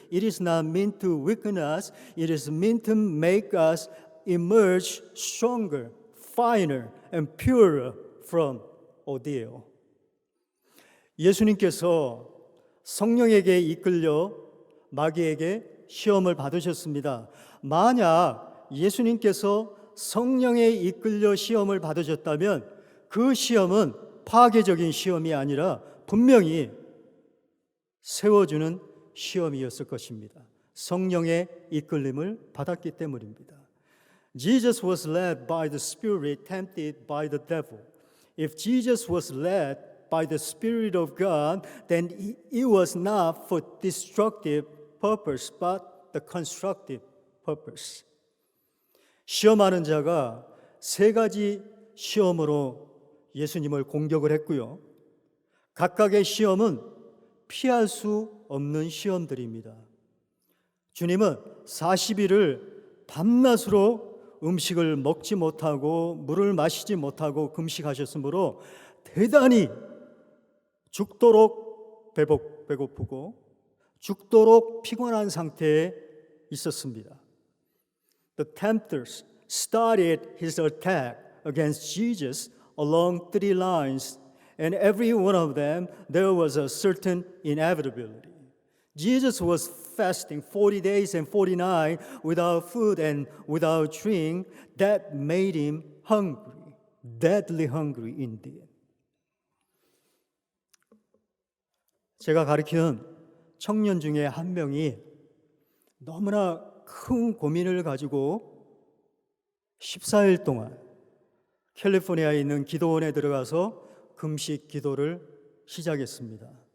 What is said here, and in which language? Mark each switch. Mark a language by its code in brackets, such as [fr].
[en] It is not meant to weaken us. It is meant to make us emerge stronger, finer, and purer from ordeal. [ko] 예수님께서 성령에게 이끌려 마귀에게 시험을 받으셨습니다. 만약 예수님께서 성령에 이끌려 시험을 받으셨다면 그 시험은 파괴적인 시험이 아니라 분명히 세워주는 시험이었을 것입니다. 성령의 이끌림을 받았기 때문입니다. [en] Jesus was led by the Spirit, tempted by the devil. If Jesus was led by the Spirit of God, then it was not for destructive purpose, but the constructive purpose. [ko] 시험하는 자가 세 가지 시험으로 예수님을 공격을 했고요. 각각의 시험은 피할 수 없는 시험들입니다. 주님은 40일을 밤낮으로 음식을 먹지 못하고 물을 마시지 못하고 금식하셨으므로 대단히 죽도록 배고프고 죽도록 피곤한 상태에 있었습니다. [en] The tempters started his attack against Jesus along 3 lines and every one of them there was a certain inevitability. Jesus was fasting 40 days and 40 nights without food and without drink. That made him hungry, deadly hungry indeed. [ko] 제가 가르치는 청년 중에 한 명이 너무나 큰 고민을 가지고 14일 동안 캘리포니아에 있는 기도원에 들어가서 금식 기도를 시작했습니다.